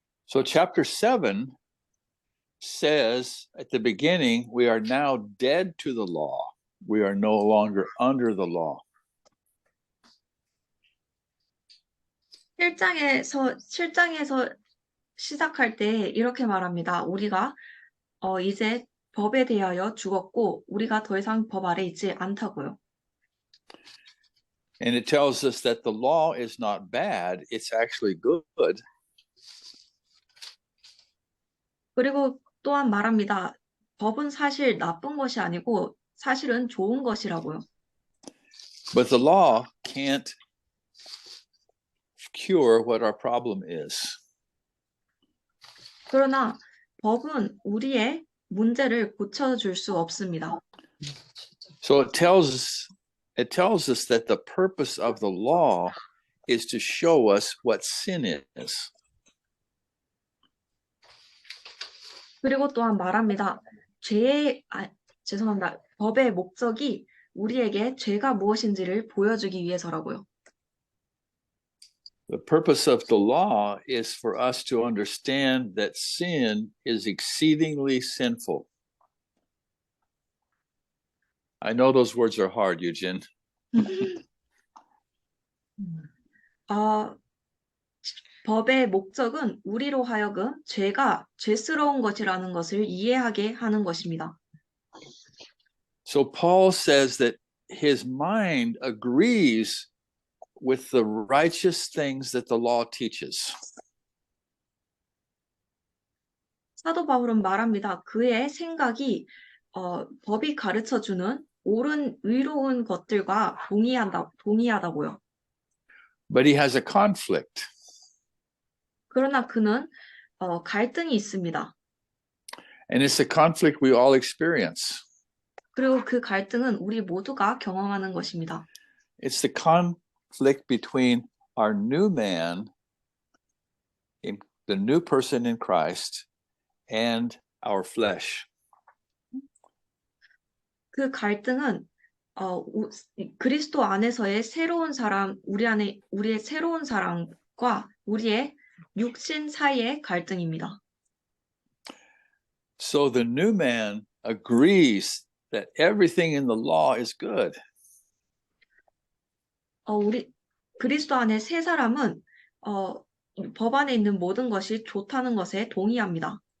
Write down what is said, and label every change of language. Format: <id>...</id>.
<en>So chapter 7 says at the beginning, we are now dead to the law. We are no longer under the law.</en> <ko>7장에서 시작할 때 이렇게 말합니다. 우리가 이제 법에 대하여 죽었고 우리가 더 이상 법 아래 있지 않다고요.</ko> <en>And it tells us that the law is not bad, it's actually good.</en> <ko>그리고 또한 말합니다. 법은 사실 나쁜 것이 아니고 사실은 좋은 것이라고요.</ko> <en>But the law can't cure what our problem is.</en> <ko>그러나 법은 우리의 문제를 고쳐줄 수 없습니다.</ko> <en>So it tells us that the purpose of the law is to show us what sin is.</en> <ko>그리고 또한 말합니다. 법의 목적이 우리에게 죄가 무엇인지를 보여주기 위해서라고요.</ko> <en>The purpose of the law is for us to understand that sin is exceedingly sinful. I know those words are hard, Eugene.</en> <ko>법의 목적은 우리로 하여금 죄가 죄스러운 것이라는 것을 이해하게 하는 것입니다.</ko> <en>So Paul says that his mind agrees with the righteous things that the law teaches.</en> <ko>사도 바울은 말합니다. 그의 생각이 법이 가르쳐주는 옳은 의로운 것들과 동의하다고요.</ko> <en>But he has a conflict.</en> <ko>그러나 그는 갈등이 있습니다.</ko> <en>And it's a conflict we all experience.</en> <ko>그리고 그 갈등은 우리 모두가 경험하는 것입니다.</ko> <en>It's the conflict between our new man, in the new person in Christ, and our flesh.</en> <ko>그 갈등은 그리스도 안에서의 새로운 사람, 우리의 새로운 사람과 우리의 육신 사이의 갈등입니다.</ko> <en>So the new man agrees that everything in the law is good.</en> <ko>그리스도 안에 새 사람은 법 안에 있는 모든 것이 좋다는 것에 동의합니다.</ko>